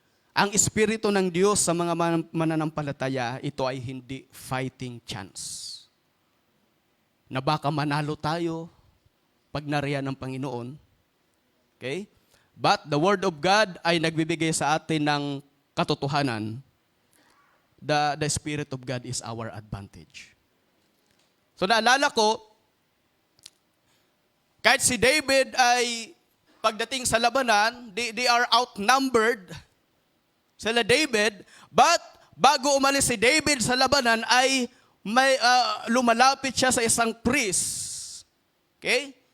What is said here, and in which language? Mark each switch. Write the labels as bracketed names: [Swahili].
[Filipino] Ang espiritu ng Diyos sa mga mananampalataya, ito ay hindi [English] fighting chance. [Filipino] Na baka manalo tayo pag nariyan ng Panginoon. Okay? [English] But the Word of God [Filipino] ay nagbibigay sa atin ng katotohanan [English] the Spirit of God is our advantage. [Filipino] So naalala ko, kahit si David ay pagdating sa labanan, [English] they are outnumbered [Filipino] sila David, but bago umalis si David sa labanan ay may lumalapit siya sa isang priest. Okay?